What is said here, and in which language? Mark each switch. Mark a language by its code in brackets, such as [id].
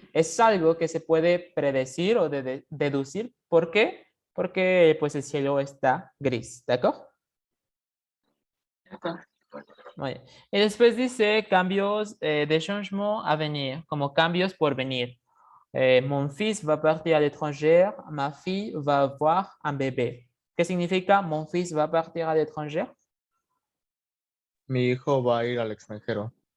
[es] Es algo que se puede predecir o deducir. ¿Por qué? Porque pues el cielo está gris, ¿de acuerdo? Muy bien. Y después dice cambios de [fr] changement à venir, [es] como cambios por venir. [fr] Mon fils va partir à l'étranger, ma fille va avoir un bébé. [es] ¿Qué significa [fr] mon fils va partir à l'étranger? [es] Mi hijo va a ir al extranjero.